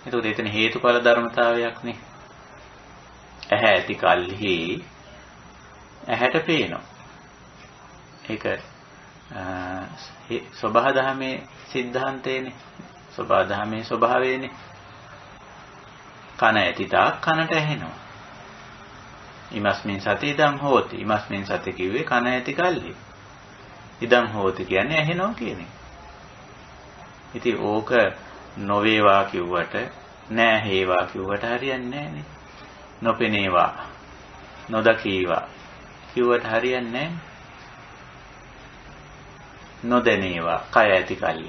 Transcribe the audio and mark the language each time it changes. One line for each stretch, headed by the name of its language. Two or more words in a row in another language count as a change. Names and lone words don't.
Sinhala: එතකොට එතන හේතුඵල ධර්මතාවයක්නේ. ඇහැ ඇති කල්හි ඇහැට පේනවා. ඒක සබහා දහමේ සිද්ධාන්තයනේ. සබහා දහමේ ස්වභාවයනේ. කන ඇති තාක් කනට ඇහෙනවා.
Pali: ඉමස්මින් සති ඉදම් හෝති. ඉමස්මින් සති
Sinhala: කිව්වේ කන ඇති කල්හි.
Pali: ඉදම් හෝති
Sinhala: කියන්නේ ඇහෙනවා කියන එක. ඉතින් ඕක නොවේවා කිව්වට නෑ හේවා කිව්වට හරියන්නේ නෑනේ. නොපෙනේවා නොදකීවා කිව්වට හරියන්නේ නෑ. නොදැනේවා කය ඇති කල්ලි.